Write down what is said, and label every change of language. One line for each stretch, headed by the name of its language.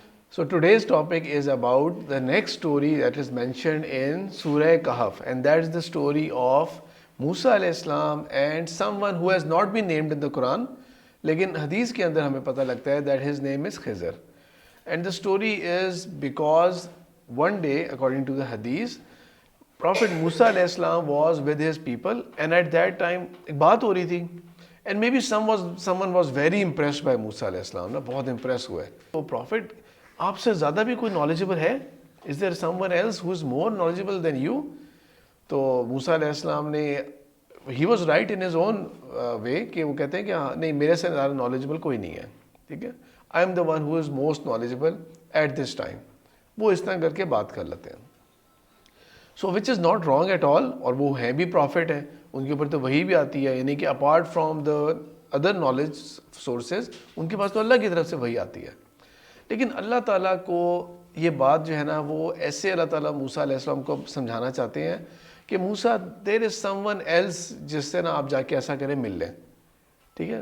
English: So today's topic is about the next story that is mentioned in Surah Kahf, and that is the story of Musa alayhi salam and someone who has not been named in the Quran,
Hindi: लेकिन हदीस के अंदर हमें पता लगता है
English: that his name is Khizr. And the story is because one day, according to the hadith, Prophet Musa alayhi salam was with his people, and at that time
Hindi: एक बात हो रही थी,
English: and maybe someone was very impressed by Musa alayhi salam,
Hindi: ना बहुत impressed हुए. तो Prophet, आपसे ज़्यादा भी कोई knowledgeable है?
English: Is there someone else who is more knowledgeable than you?
Hindi: तो मूसा अलैहिस्सलाम ने,
English: he was right in his own way,
Hindi: कि वो कहते हैं कि हाँ नहीं, मेरे से ज़्यादा knowledgeable कोई नहीं है, ठीक है.
English: I am the one who is most knowledgeable at this time.
Hindi: वो इस तरह करके बात कर लेते हैं.
English: So which is not wrong at all,
Hindi: और वो हैं भी prophet हैं, उनके ऊपर तो वही भी आती है, यानी कि
English: apart from the other knowledge sources,
Hindi: उनके पास तो अल्लाह की तरफ से वही आती है. लेकिन अल्लाह ताला को ये बात जो है ना, वो ऐसे अल्लाह ताला मूसा अलैहिस्सलाम को समझाना चाहते हैं कि मूसा,
English: there is someone else
Hindi: जिससे ना आप जाके ऐसा करें, मिल लें, ठीक है.